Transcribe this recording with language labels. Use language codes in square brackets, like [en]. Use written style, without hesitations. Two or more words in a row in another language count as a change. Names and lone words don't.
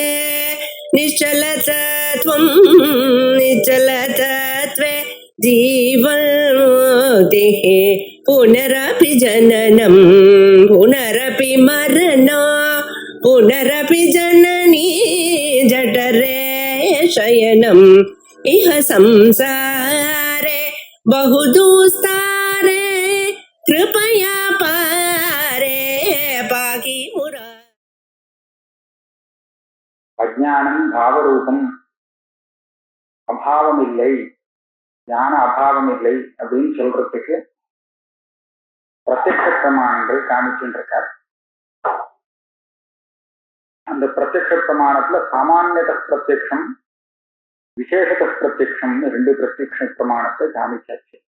[sa] निश्चलतत्वं निश्चलतत्वे जीवन्मुक्तिः पुनरपि जननं पुनरपि मरणं पुनरपि जननी जठरे शयनम् इह संसारे बहुदुस्तारे कृपया पारे पाहि मुरा. [ta] அஜ்ஞானம் பாவரூபம், அபாவம் இல்லை, ஞான அபாவம் இல்லை அப்படின்னு சொல்றதுக்கு பிரத்யக்ஷ பிரமாணங்கள் காமிச்சுருக்கார். அந்த பிரத்யக்ஷ பிரமாணத்துல சாமானியத பிரத்யக்ஷம் விசேஷத பிரத்யக்ஷம்னு ரெண்டு பிரத்யக்ஷ பிரமாணத்தை காமிச்சாச்சு.